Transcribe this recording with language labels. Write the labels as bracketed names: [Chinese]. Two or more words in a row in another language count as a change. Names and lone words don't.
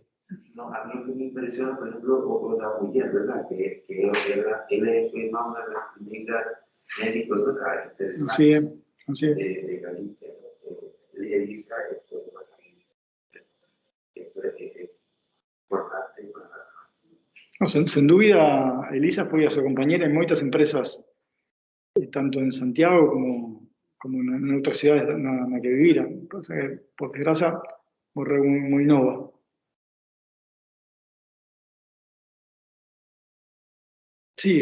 [Spanish] No, a mí lo que me impresiona, por ejemplo, una mujer, ¿verdad? Que él fue más una de las primeras médicos, ¿verdad? Sí, así es. De Galicia. Elisa, esto es importante. No, [Galician] sen dúbida, Elisa foi a súa compañera en moitas empresas, tanto en Santiago como en outras cidades na que vivira. [Spanish] Por desgracia, [Galician] morreu moi nova. [Spanish] Sí,